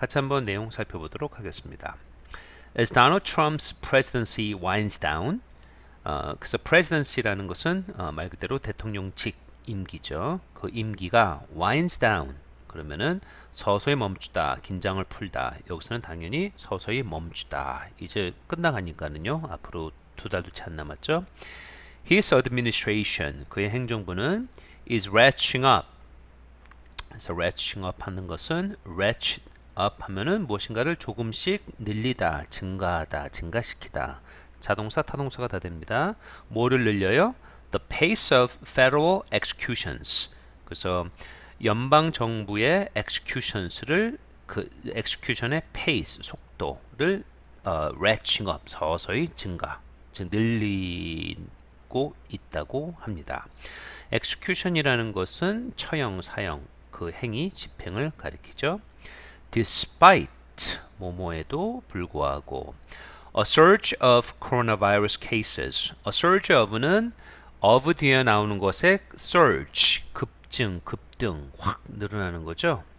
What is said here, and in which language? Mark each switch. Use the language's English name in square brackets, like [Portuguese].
[Korean] 같이 한번 내용 살펴보도록 하겠습니다. As Donald Trump's presidency winds down, 그래서 presidency라는 것은 말 그대로 대통령직 임기죠. 그 임기가 winds down 그러면은 서서히 멈추다, 긴장을 풀다. 여기서는 당연히 서서히 멈추다. 이제 끝나가니까는요. 앞으로 2달도 채 안 남았죠. [English] His administration, 그의 행정부는 is ratcheting up. [Korean] 그래서 ratcheting up 하는 것은 ratchet up 하면은 무엇인가를 조금씩 늘리다, 증가하다, 증가시키다. 자동사, 타동사가 다 됩니다. 뭐를 늘려요? [English] The pace of federal executions. [Korean] 그래서 연방 정부의 executions를 그 execution의 pace, 속도를 ratcheting up, 서서히 증가, 즉 늘리고 있다고 합니다. execution이라는 것은 처형, 사형, 그 행위, 집행을 가리키죠. [English] despite 뭐뭐에도 불구하고 a surge of coronavirus cases. [Korean] a surge of 는 of 뒤에 나오는 것에 surge, 급증, 급등, 확 늘어나는 거죠.